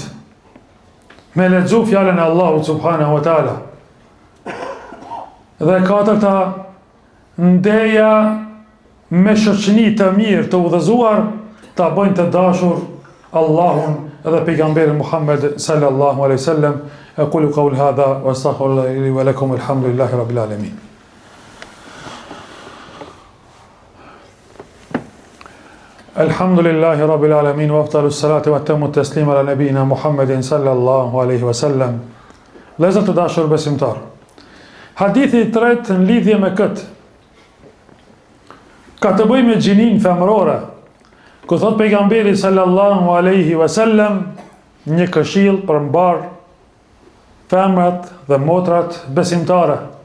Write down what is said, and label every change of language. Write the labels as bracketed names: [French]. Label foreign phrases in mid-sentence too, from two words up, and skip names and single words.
[Albanian] Me lexu fjalën e Allahut [Arabic] سبحانه وتعالى. [Albanian] Dhe e katërta, ndeja me shoqëni të mirë të udhëzuar, ta bëjnë të dashur Allahun dhe pejgamberin Muhammed [Arabic] صلى الله عليه وسلم. أقول قولي هذا وأستغفر الله لي ولكم الحمد لله رب العالمين. الحمد لله رب العالمين وأفضل الصلاة وأتم التسليم على نبينا محمد صلى الله عليه وسلم. [Albanian] Vëllezër të dashur besimtar, hadithi i tretë në lidhje me këtë ka të bëjë me gjinin femërore, ku thot pejgamberi [Arabic] صلى الله عليه وسلم [Albanian] një këshill për mbar femrat dhe motrat besimtare.